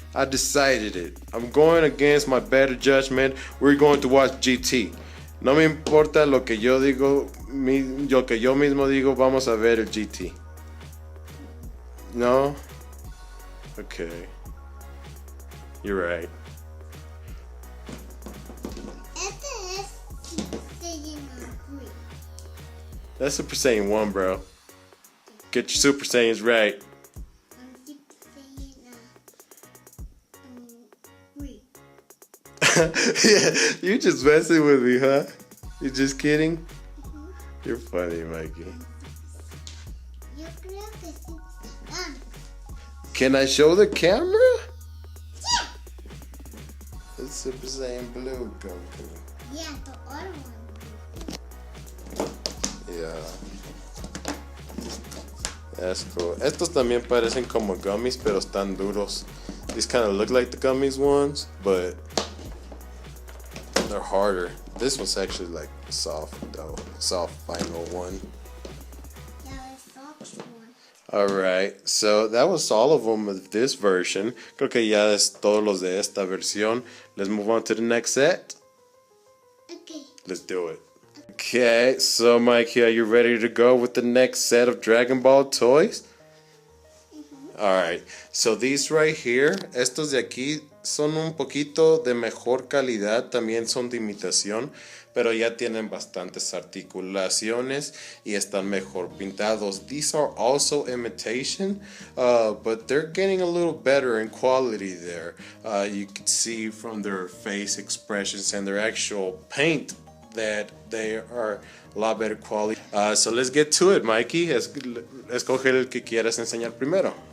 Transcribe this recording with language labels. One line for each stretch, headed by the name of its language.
English: I decided it. I'm going against my better judgment. We're going to watch GT.
Spanish: No me importa lo que yo digo, lo que yo mismo digo, vamos a ver el GT.
English: No? Okay. You're right.
Spanish: Este es Super Saiyan 3.
English: That's Super Saiyan 1, bro. Get your Super Saiyans right. Super Saiyan 3. Yeah, you just messing with me, huh? You just kidding? You're funny, Mikey.
Spanish: Yo creo que sí.
English: Can I show the camera? Yeah. It's Super Saiyan Blue Goku. Yeah, the other one. Yeah. That's cool.
Spanish: Estos también parecen como gummies, pero están duros.
English: These kind of look like the gummies ones, but they're harder. This one's actually like soft though. Soft final one. Yeah, the soft one. Alright, so that was all of them of this version.
Spanish: Creo que ya es todos los de esta versión.
English: Let's move on to the next set. Okay. Let's do it. Okay, so Mikey, are you ready to go with the next set of Dragon Ball toys? Alright, so these right here,
Spanish: estos de aquí son un poquito de mejor calidad, también son de imitación, pero ya tienen bastantes articulaciones y están mejor pintados.
English: These are also imitation, but they're getting a little better in quality there. You can see from their face expressions and their actual paint that they are a lot better quality. So let's get to it, Mikey.
Spanish: Escoge el que quieras enseñar primero.